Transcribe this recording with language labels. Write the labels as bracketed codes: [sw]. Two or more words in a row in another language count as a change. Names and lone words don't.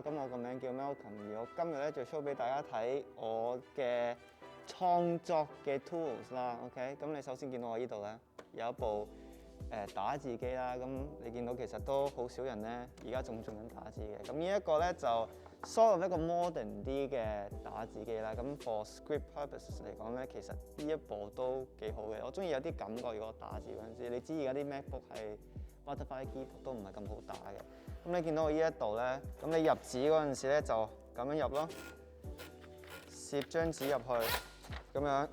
[yue] 咁我個名叫 Malcolm，而我今日咧就 show 俾大家睇我嘅創作嘅 tools 啦。OK，咁你首先見到我呢度咧有一部打字機啦。咁你見到其實都好少人咧而家仲用緊打字嘅。咁呢一個咧就 [en] sort of [yue] 一個 modern 啲嘅打字機啦，咁 [en] for script purposes [yue] 嚟講咧，其實呢一部都幾好嘅。我中意有啲感覺，如果打字嗰陣時，你知而家啲 MacBook 係 [en] butterfly keyboard [yue] 都唔係咁好打嘅。咁你見到我呢一度咧，咁你入紙嗰陣時咧就咁樣入咯，攝張紙入去，咁樣。